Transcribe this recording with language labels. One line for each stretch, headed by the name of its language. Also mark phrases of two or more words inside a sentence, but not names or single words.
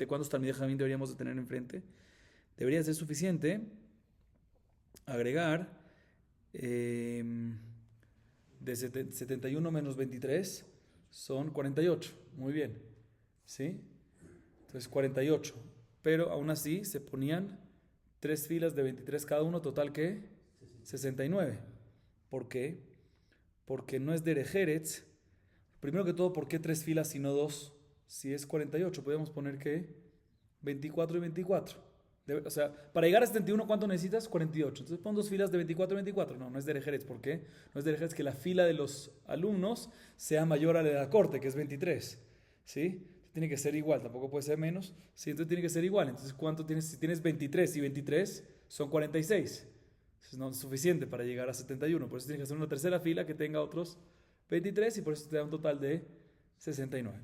Spanish: ¿Cuántos
Hebrew: תלמידי חכמים
Spanish: deberíamos de tener enfrente? Debería ser suficiente agregar de 71 menos 23 son 48. Muy bien. ¿Sí? Entonces 48. Pero aún así se ponían 3 filas de 23 cada uno, total ¿qué? 69. ¿Por qué? Porque no es
Hebrew: דרך ארץ.
Spanish: Primero que todo, ¿por qué 3 filas y no 2? Si es 48, podemos poner que 24 y 24. O sea, para llegar a 71, ¿cuánto necesitas? 48. Entonces pon 2 filas de 24 y 24. No, no es
Hebrew: דרך ארץ.
Spanish: ¿Por qué? No es
Hebrew: דרך ארץ
Spanish: que la fila de los alumnos sea mayor a la de la corte, que es 23. ¿Sí? Tiene que ser igual, tampoco puede ser menos. Sí, entonces tiene que ser igual. Entonces, ¿cuánto tienes? Si tienes 23 y 23, son 46. Entonces, no es suficiente para llegar a 71. Por eso tienes que hacer una tercera fila que tenga otros 23 y por eso te da un total de 69.